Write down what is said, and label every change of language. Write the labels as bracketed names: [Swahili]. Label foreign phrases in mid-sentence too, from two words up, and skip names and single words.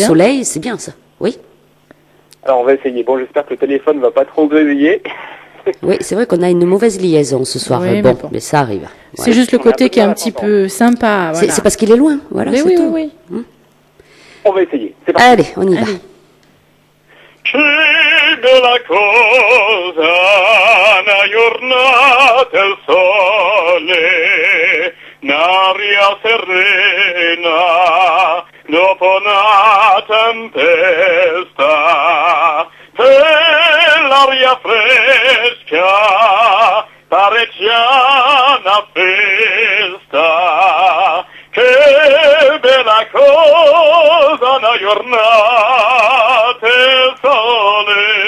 [French] soleil, c'est bien ça. Oui. Alors on va essayer. Bon, j'espère que le téléphone ne va pas trop grésiller. Oui, c'est vrai qu'on a une mauvaise liaison ce soir. Oui, bon, mais bon. mais ça arrive. C'est juste le On a côté un peu qui est de un mal à petit s'entendre. peu sympa. Voilà. C'est parce qu'il est loin, voilà, Mais c'est oui, tout. oui. On va essayer. C'est parti. Allez, on y va. Allez. [Italian] Che bella cosa, una giornata al sole, un'aria serena, dopo una tempesta, e l'aria fresca, parecchia una festa, che bella cosa, una giornata al sole,